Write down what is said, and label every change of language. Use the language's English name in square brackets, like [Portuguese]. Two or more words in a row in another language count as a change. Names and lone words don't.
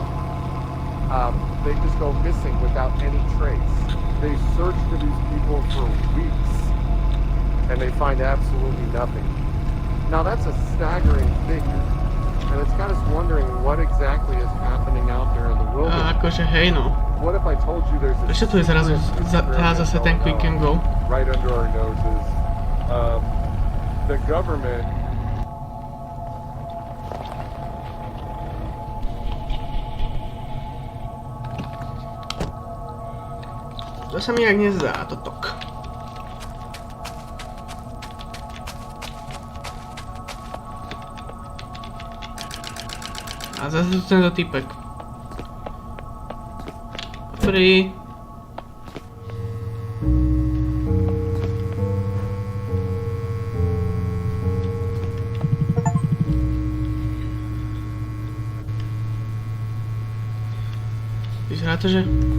[English] They just go missing without any trace. They search for these people for weeks, and they find absolutely nothing. Now that's a staggering figure. And it's got us wondering what exactly is happening out there in the wilderness. [Slovak] Akože hej no. [English] What if I told you there's a [Slovak] Ešte tu je zrazu zase ten [English] quick and go. right under our noses? The government [Slovak] To sa mi jak nezdá, totok. A zase tu tento typek. Dobrý. Vyzerá to, že...